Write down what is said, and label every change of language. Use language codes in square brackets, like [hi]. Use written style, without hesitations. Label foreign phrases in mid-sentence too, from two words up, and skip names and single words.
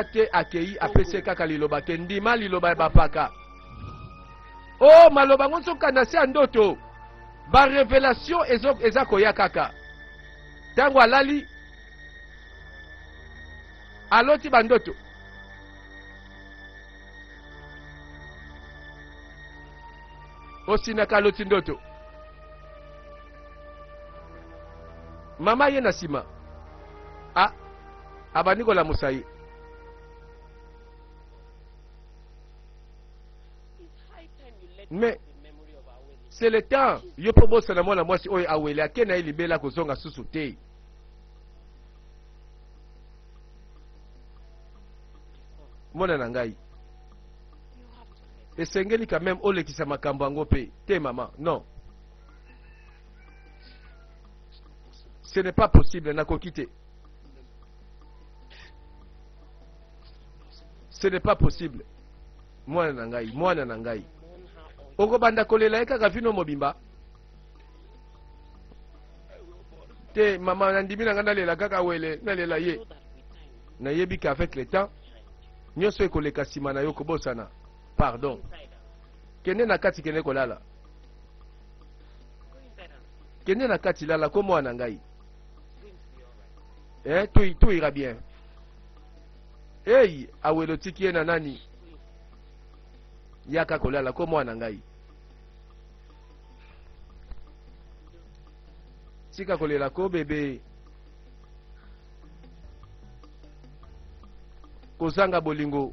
[ln] te akei apesi kaka liloba ke ndima liloba ya bapaka o maloba ngo nzoka na se ya ndoto barevelation eza koya kaka ntango alali aloti bandoto osinaka aloti ndoto mama ye na nsima abandi kolamusa ye [en] It's high time you let Mais- go of the memory of our wedding. [ln] c'est le temps yo mpo bosana mwana mwasi oyo awele ake na ye libela kozonga susu te mwana na ngai esengeli [fr] quand même [ln] olekisa makambo yango mpe te mama [fr] non ce n'est pas possible [ln] nakoki te [fr] ce n'est pas possible [ln] mwana na ngai [en] Mourn her or [ln] okobanda kolela ye kaka vino mobimba te mama nandimi na ngai nalela kaka wele nalela ye [en] so that with time [ln] nayebi ke [fr] avec le temps [ln] nyonso ekoleka nsima na yo kobosana pardon [en] inside her. [ln] kende na kati kende kolala [en] Go inside her. [ln] kende na kati lala ko mwana ngai [en] It's going to be alright. [fr] tout ira bien [ln] ei awelo tiki ye na nani yaka kolala ko mwana ngai tika kolela ko bebe kozanga bolingo